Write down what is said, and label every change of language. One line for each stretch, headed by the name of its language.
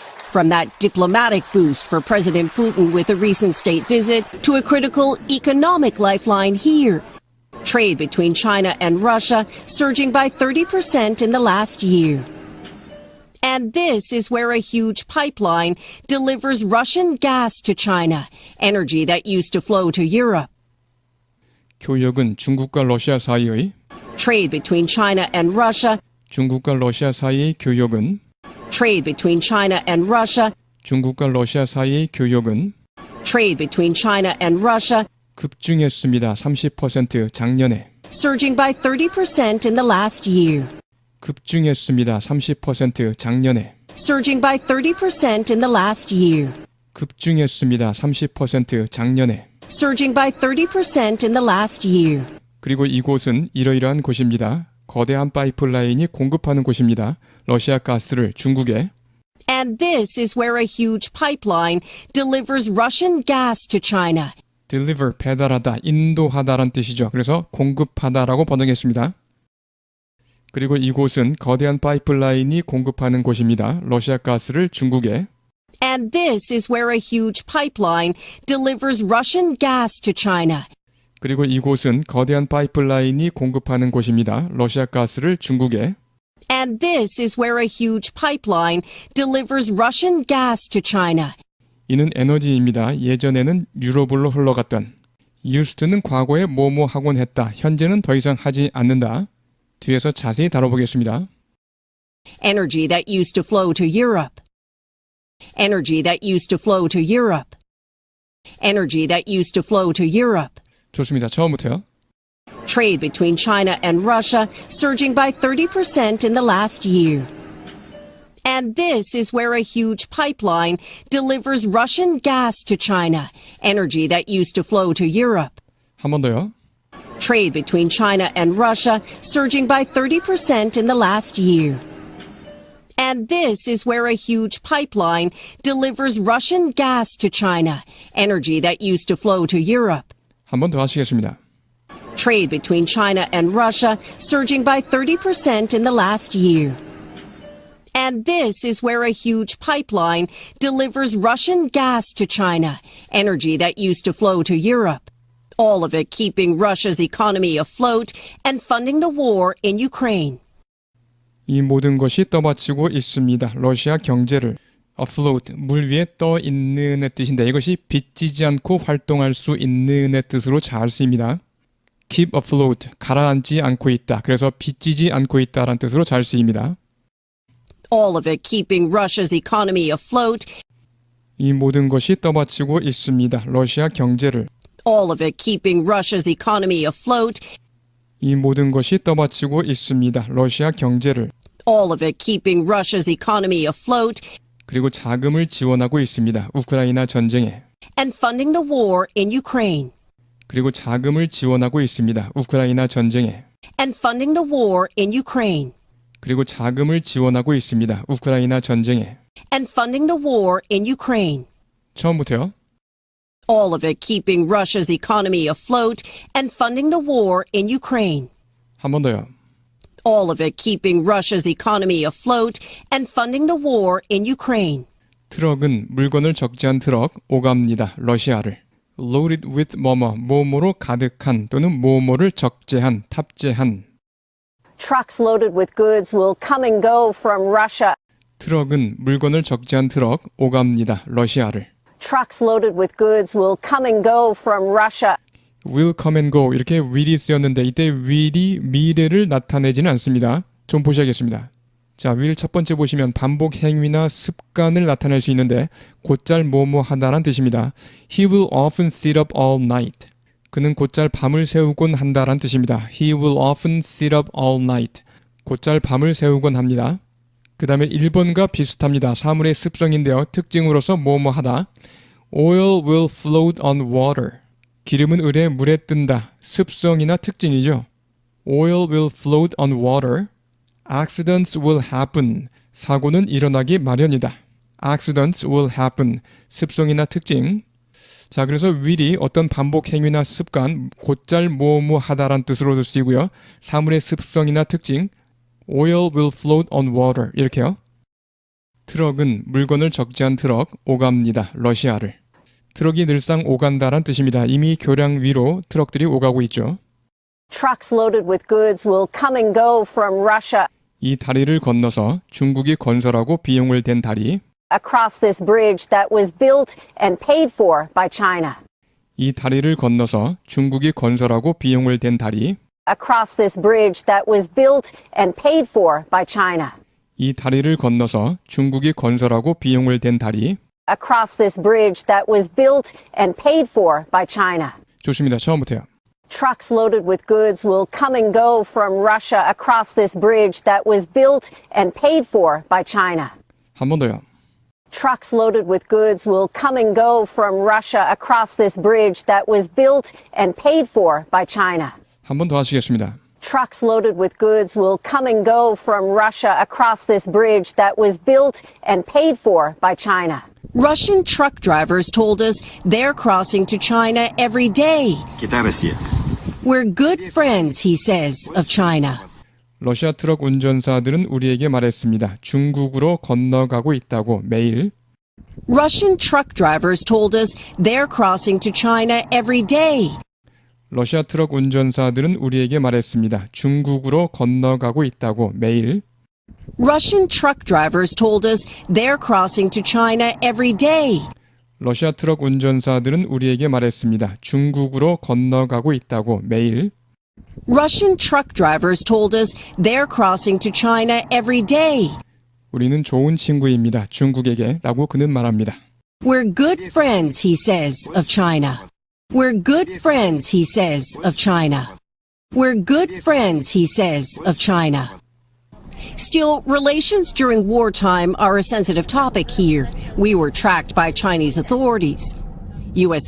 English: From that diplomatic boost for President Putin with a recent state visit to a critical economic lifeline here. Trade between China and Russia surging by 30% in the last year. And this is where a huge pipeline delivers Russian gas to China, energy that used to flow to Europe.
Korean: 교역은 중국과 러시아 사이의
English: Trade between China and Russia.
Korean: 중국과 러시아 사이의 교역은
English: Trade between China and Russia.
Korean: 중국과 러시아 사이의 교역은
English: Trade between China and Russia
Korean: 급증했습니다. 30% 작년에
English: surging by 30% in the last year.
Korean: 급증했습니다. 30% 작년에
English: Surging by 30% in the last year.
Korean: 급증했습니다. 30% 작년에
English: Surging by 30% in the last year.
Korean: 그리고 이곳은 이러이러한 곳입니다. 거대한 파이프라인이 공급하는 곳입니다. 러시아 가스를 중국에
English: And this is where a huge pipeline delivers Russian gas to China.
Korean: deliver, 배달하다, 인도하다란 뜻이죠. 그래서 공급하다라고 번역했습니다. 그리고 이곳은 거대한 파이프라인이 공급하는 곳입니다. 러시아 가스를 중국에
English: And this is where a huge pipeline delivers Russian gas to China.
Korean: 그리고 이곳은 거대한 파이프라인이 공급하는 곳입니다. 러시아 가스를 중국에.
English: And this is where a huge pipeline delivers Russian gas to China.
Korean: 이는 에너지입니다. 예전에는 유럽으로 흘러갔던. used는 과거에 뭐뭐 하곤 했다. 현재는 더 이상 하지 않는다. 뒤에서 자세히 다뤄보겠습니다.
English: Energy that used to flow to Europe. Energy that used to flow to Europe. Energy that used to flow to Europe.
Korean: 좋습니다. 처음부터요.
English: Trade between China and Russia surging by 30% in the last year. And this is where a huge pipeline delivers Russian gas to China, energy that used to flow to Europe.
Korean: 한 번 더요.
English: Trade between China and Russia surging by 30% in the last year. And this is where a huge pipeline delivers Russian gas to China, energy that used to flow to Europe.
Korean: 한 번 더 하시겠습니다.
English: Trade between China and Russia surging by 30% in the last year. And this is where a huge pipeline delivers Russian gas to China, energy that used to flow to Europe. All of it keeping Russia's economy afloat and funding the war in Ukraine.
Korean: 이 모든 것이 떠받치고 있습니다. 러시아 경제를. afloat, 물 위에 떠 있는의 뜻인데 이것이 빚지지 않고 활동할 수 있는의 뜻으로 잘 쓰입니다. keep afloat, 가라앉지 않고 있다. 그래서 빚지지 않고 있다라는 뜻으로 잘 쓰입니다.
English: All of it keeping Russia's economy afloat.
Korean: 이 모든 것이 떠받치고 있습니다. 러시아 경제를.
English: All of it keeping Russia's economy afloat.
Korean: 이 모든 것이 떠받치고 있습니다. 러시아 경제를.
English: All of it keeping Russia's economy afloat.
Korean: 그리고 자금을 지원하고 있습니다. 우크라이나 전쟁에.
English: And funding the war in Ukraine.
Korean: 그리고 자금을 지원하고 있습니다. 우크라이나 전쟁에.
English: And funding the war in Ukraine.
Korean: 그리고 자금을 지원하고 있습니다. 우크라이나 전쟁에.
English: And funding the war in Ukraine.
Korean: 처음부터요.
English: All of it keeping Russia's economy afloat and funding the war in Ukraine.
Korean: 한 번 더요.
English: All of it keeping Russia's economy afloat and funding the war in Ukraine.
Korean: 트럭은 물건을 적재한 트럭, 오갑니다. 러시아를. loaded with 뭐뭐로 가득한 또는 뭐뭐를 적재한, 탑재한.
English: Trucks loaded with goods will come and go from Russia.
Korean: 트럭은 물건을 적재한 트럭, 오갑니다. 러시아를.
English: Trucks loaded with goods will come and go from Russia. will come and go
Korean: 이렇게 will이 쓰였는데 이때 will이 미래를 나타내지는 않습니다. 좀 보셔야겠습니다. 자, will 첫 번째 보시면 반복 행위나 습관을 나타낼 수 있는데 곧잘 뭐뭐 하다란 뜻입니다.
English: He will often sit up all night.
Korean: 그는 곧잘 밤을 새우곤 한다란 뜻입니다.
English: He will often sit up all night.
Korean: 곧잘 밤을 새우곤 합니다. 그 다음에 1번과 비슷합니다. 사물의 습성인데요. 특징으로서 뭐뭐 하다.
English: Oil will float on water.
Korean: 기름은 을에 물에 뜬다. 습성이나 특징이죠.
English: Oil will float on water. Accidents will happen.
Korean: 사고는 일어나기 마련이다.
English: Accidents will happen.
Korean: 습성이나 특징. 자, 그래서 will이 어떤 반복 행위나 습관, 곧잘 뭐뭐 하다란 뜻으로도 쓰이고요. 사물의 습성이나 특징.
English: Oil will float on water.
Korean: 이렇게요. 트럭은 물건을 적재한 트럭, 오갑니다. 러시아를. 트럭이 늘상 오간다란 뜻입니다. 이미 교량 위로 트럭들이 오가고 있죠.
English: Trucks loaded with goods will come and go from Russia.
Korean: 이 다리를 건너서 중국이 건설하고 비용을 댄 다리.
English: Across this bridge that was built and paid for by China.
Korean: 이 다리를 건너서 중국이 건설하고 비용을 댄 다리.
English: Across this bridge that was built and paid for by China.
Korean: 이 다리를 건너서 중국이 건설하고 비용을 댄 다리.
English: Across this bridge that was built and paid for by China.
Korean: 좋습니다. 처음부터요.
English: Trucks loaded with goods will come and go from Russia across this bridge that was built and paid for by China.
Korean: 한 번 더요.
English: Trucks loaded with goods will come and go from Russia across this bridge that was built and paid for by China.
Korean: 한 번 더 하시겠습니다.
English: Trucks loaded with goods will come and go from Russia across this bridge that was built and paid for by China. Russian truck drivers told us they're crossing to China every day. We're good friends, he says, of China.
Korean: 러시아 트럭 운전사들은 우리에게 말했습니다. 중국으로 건너가고 있다고 매일.
English: Russian truck drivers told us they're crossing to China every day.
Korean: 러시아 트럭 운전사들은 우리에게 말했습니다. 중국으로 건너가고 있다고 매일.
English: Russian truck drivers told us they're crossing to China every day.
Korean: 러시아 트럭 운전사들은 우리에게 말했습니다. 중국으로 건너가고 있다고 매일.
English: Russian truck drivers told us they're crossing to China every day.
Korean: 우리는 좋은 친구입니다. 중국에게 라고 그는 말합니다.
English: We're good friends, he says, of China. We're good friends, he says, of China. We're good friends, he says, of China. Still, relations during wartime are a sensitive topic here. We were tracked by Chinese authorities. U.S.